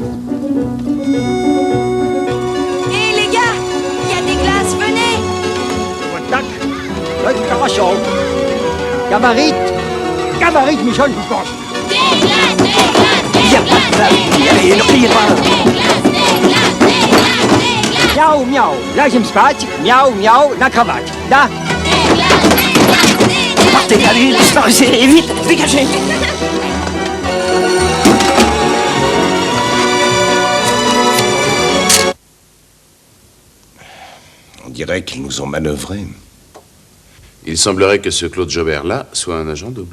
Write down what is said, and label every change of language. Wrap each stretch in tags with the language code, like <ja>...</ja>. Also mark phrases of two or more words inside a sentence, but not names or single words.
<fr>Hé les gars, il y a des glaces, venez. Tac, récupération. Gabarit, gabarit, Michel, je pense. Des glaces, des glaces, des Il y a pas de glace. Allez, ne criez pas. Miaou, miaou,</fr> <ru>ложим спать,</ru> <fr>miaou, miaou,</fr> <ru>на кровать, да?</ru> <fr>Partez, allez, disparaissez, vite, dégagez. On dirait qu'ils nous ont manœuvrés. Il semblerait que ce Claude Jobert-là soit un agent double.</fr>